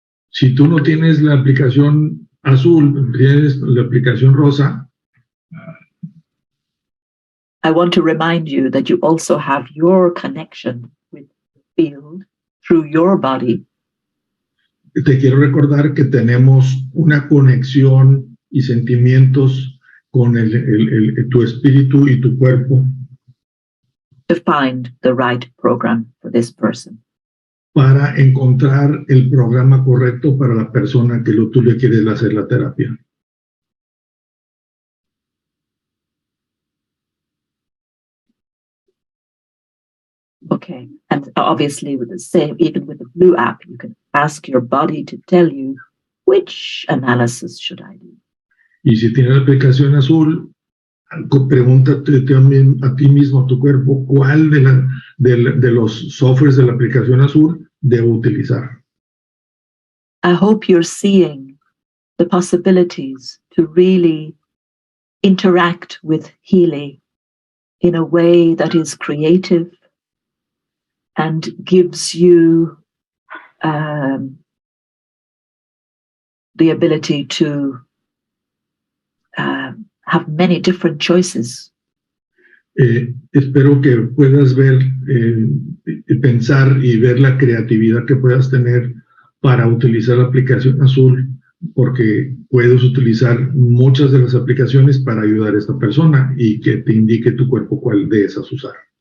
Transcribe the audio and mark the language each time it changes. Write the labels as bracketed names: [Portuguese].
[Spanish] Si tú no tienes la aplicación Azul, tienes la aplicación Rosa. [English] I want to remind you that you also have your connection with the field through your body. [Spanish] Te quiero recordar que tenemos una conexión y sentimientos con tu espíritu y tu cuerpo. [English] To find the right program for this person. [Spanish] Para encontrar el programa correcto para la persona que tú le quieres hacer la terapia. [English] Okay, and obviously with the same, even with the Blue app, you can ask your body to tell you which analysis should I do. [Spanish] Y si tienes la aplicación Azul, pregúntate a ti mismo, a tu cuerpo, cuál de los softwares de la aplicación Azul debo utilizar. [English] I hope you're seeing the possibilities to really interact with Healy in a way that is creative and gives you the ability to have many different choices. [Spanish] Espero que puedas ver, pensar y ver la creatividad que puedas tener para utilizar la aplicación Azul, porque puedes utilizar muchas de las aplicaciones para ayudar a esta persona y que te indique tu cuerpo cuál de esas usar.